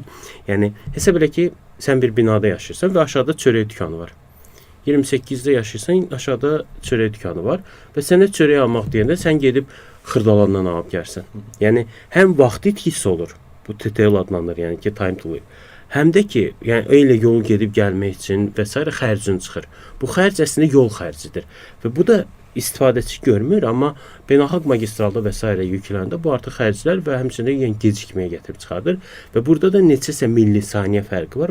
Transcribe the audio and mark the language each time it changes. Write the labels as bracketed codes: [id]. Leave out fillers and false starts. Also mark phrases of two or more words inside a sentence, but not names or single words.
[az] Yəni, hesab elə ki, sən bir binada yaşayırsan və aşağıda çörək dükanı var. 28-də yaşayırsan, aşağıda çörək dükanı var və sənə çörək almaq deyəndə sən gedib xırdalandan alıb gəlsən. Yəni, həm vaxt itkisi olur, bu TTL adlanır, yəni ki, [en] time to live. [az] Həm də ki, yəni elə yol gedib gəlmək üçün və s. xərcin çıxır. Bu xərc əslində yol xərcidir və bu da istifadəçi görmür, amma beynəlxalq magistralda və s. yükləndə bu artıq xərclər və həmçinin yəni gecikməyə gətirib çıxardır və burada da neçəsə millisaniyə fərqi var.